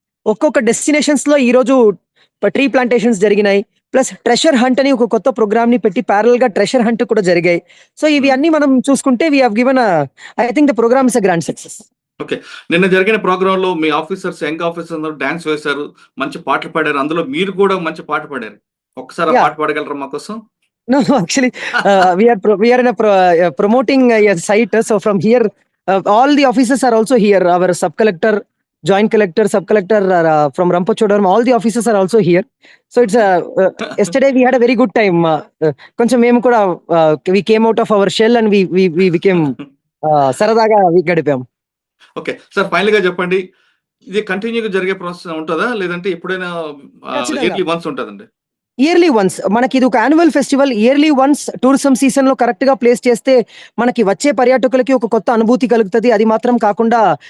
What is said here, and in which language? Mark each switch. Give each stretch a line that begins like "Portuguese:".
Telugu: ఒక్కొక్క డెస్టినేషన్స్ లో ఈ రోజు ట్రీ ప్లాంటేషన్స్ జరిగినాయి, ప్లస్ ట్రెషర్ హంట్ అని ఒక కొత్త ప్రోగ్రామ్ ని పెట్టి ప్యారల్ గా ట్రెషర్ హంట్ కూడా జరిగాయి. సో ఇవి అన్ని మనం చూసుకుంటే
English: We have given, I think the programme is a grand success.
Telugu: Okay, నిన్న జరిగిన ప్రోగ్రామ్ లో మీ ఆఫీసర్స్, యంగ్ ఆఫీసర్స్ అందరూ డాన్స్ వేశారు, మంచి పాటలు పాడారు. అందులో మీరు కూడా మంచి పాట పాడారు. ఒక్కసారి ఆ పాట పాడగలరా మా కోసం?
English: No, actually, we are in a promoting a site. So from here, all the officers are also here. Our sub collector, joint collector, sub collector from Rampochodam, all the officers are also here. So it's yesterday we had a very good time.
Telugu: Koncham memu kuda
English: we came out of our shell and we became
Telugu: saradaga we gadipam. Okay sir, final గా చెప్పండి, ఇది కంటిన్యూగా జరిగే process ఉంటుందా, లేదంటే ఎప్పుడైనా yearly once ఉంటుందండి? Yearly once. మనకి ఇది ఒక annual festival. Yearly once tourism season లో కరెక్ట్ గా ప్లేస్ చేస్తే మనకి వచ్చే పర్యాటకులకి ఒక కొత్త అనుభూతి కలుగుతుంది. అది మాత్రం కాకుండా